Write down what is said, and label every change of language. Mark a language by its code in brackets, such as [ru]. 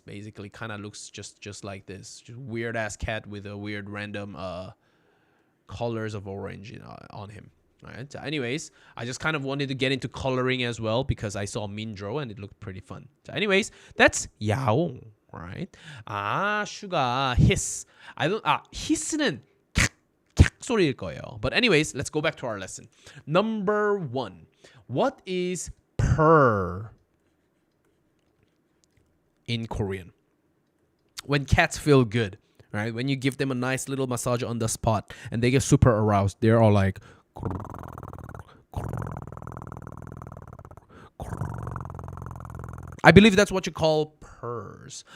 [en] Basically, kind of looks just like this. Just weird-ass cat with a weird random colors of orange on him. Alright? So anyways, I just kind of wanted to get into coloring as well because I saw Mindro and it looked pretty fun. So anyways, that's 야옹. Right? 슈가 hiss. [ko] hiss는 캬 소리일 거예요. [en] But anyways, let's go back to our lesson. Number 1. What is purr? in Korean. When cats feel good, right? When you give them a nice little massage on the spot and they get super aroused, they're all like, I believe that's what you call purrs.